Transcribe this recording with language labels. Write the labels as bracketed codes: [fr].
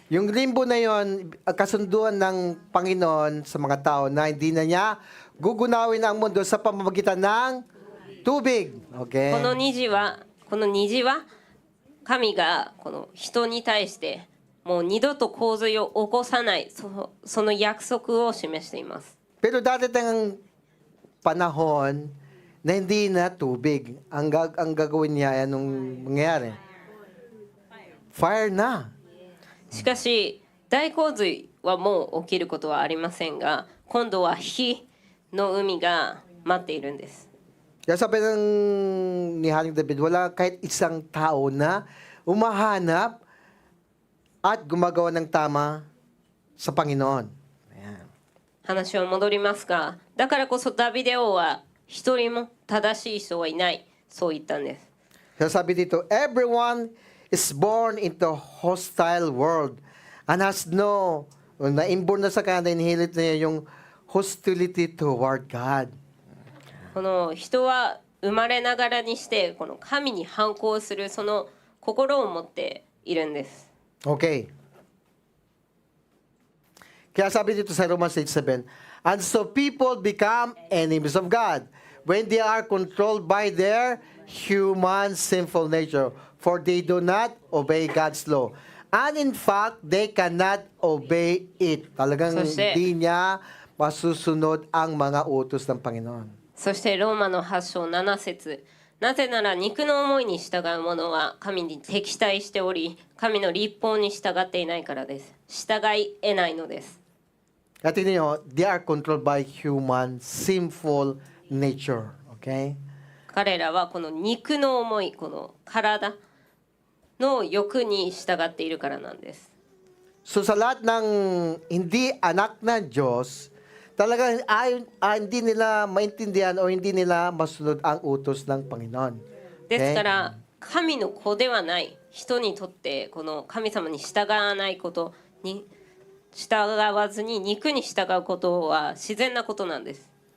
[tl] Yung rainbow na yon, kasunduan ng Panginoon sa mga tao na hindi na niya gugunawin ang mundo sa pamamagitan ng tubig. Okay? [ja] この虹は神がこの人に対してもう二度と洪水を起こさないその約束を示しています。 [tl] Pero dadating ang panahon na hindi na tubig. Ang gagawin niya, anong mangyayari? Fire na. [ja] しかし大洪水はもう起きることはありませんが今度は火の海が待っているんです。 [tl] Kaya sabi ni Haring David, wala kahit isang tao na umahanap at gumagawa ng tama sa Panginoon. Ayan. [ja] 話は戻りますがだからこそダビデ王は一人も正しい人はいないそう言ったんです。 [tl] Kaya sabi dito, [en] everyone is born into a hostile world and has [tl] na-inborn na sa kanya, inherit na niya yung [en] hostility toward God. [ja] この人は生まれながらにしてこの神に反抗するその心を持っているんです。 Okay. [tl] Kaya sabi dito sa [en] Romans 8:7, and so people become enemies of God when they are controlled by their human sinful nature, for they do not obey God's law. And in fact, they cannot obey it. [tl] Talagang hindi niya masusunod ang mga utos ng Panginoon. [ja] そしてローマの8章7節なぜなら肉の思いに従う者は神に敵対しており神の律法に従っていないからです。従い得ないのです。 [tl] At tingnan nyo, [en] they are controlled by human sinful nature. Okay? [ja] 彼らはこの肉の思いこの体の欲に従っているからなんです。 [tl] So sa lahat ng hindi anak ng Diyos, talagang hindi nila maintindihan o hindi nila masunod ang utos ng Panginoon. [ja] ですから神の子ではない人にとってこの神様に従わないことに従わずに肉に従うことは自然なことなんです。